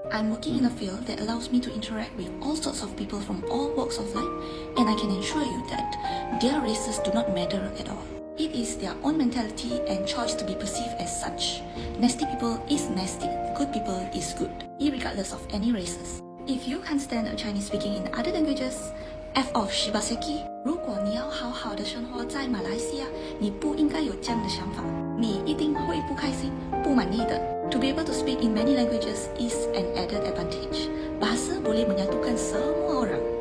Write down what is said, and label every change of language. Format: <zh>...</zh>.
<en>I'm working in a field that allows me to interact with all sorts of people from all walks of life, and I can assure you that their races do not matter at all. It is their own mentality and choice to be perceived as such. Nasty people is nasty, good people is good, irregardless of any races. If you can't stand a Chinese speaking in other languages, F off Shibaseki.</en> <zh>如果你要好好的生活在马来西亚，你不应该有这样的想法，你一定会不开心、不满意的。</zh> <en>To be able to speak in many languages is an added advantage.</en> <ms>Bahasa boleh menyatukan semua orang.</ms>